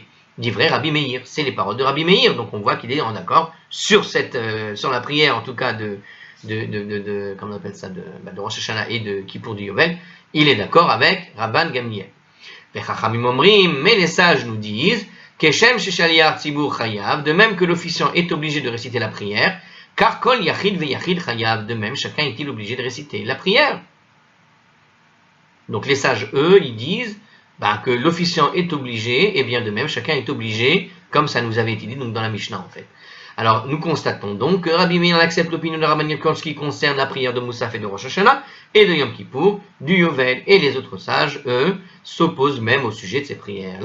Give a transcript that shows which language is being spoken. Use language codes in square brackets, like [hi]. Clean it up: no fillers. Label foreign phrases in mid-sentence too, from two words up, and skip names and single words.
[fr] Dit vrai Rabbi Meir, c'est les paroles de Rabbi Meir, donc on voit qu'il est en accord sur la prière en tout cas comment on appelle ça, de Rosh Hashanah et de Kippour du Yovel, il est d'accord avec Rabban Gamliel. Mais les sages nous disent de même que l'officiant est obligé de réciter la prière, car [he] כל יחיד ויחיד חייב, [fr] de même chacun est-il obligé de réciter la prière. Donc les sages, eux, ils disent que l'officiant est obligé, et bien de même chacun est obligé, comme ça nous avait été dit donc dans la Mishnah en fait. Alors nous constatons donc que Rabbi Meir accepte l'opinion de Rabban Gamliel en ce qui concerne la prière de Moussaf et de Rosh Hashanah et de Yom Kippour, du Yovel, et les autres sages, eux, s'opposent même au sujet de ces prières.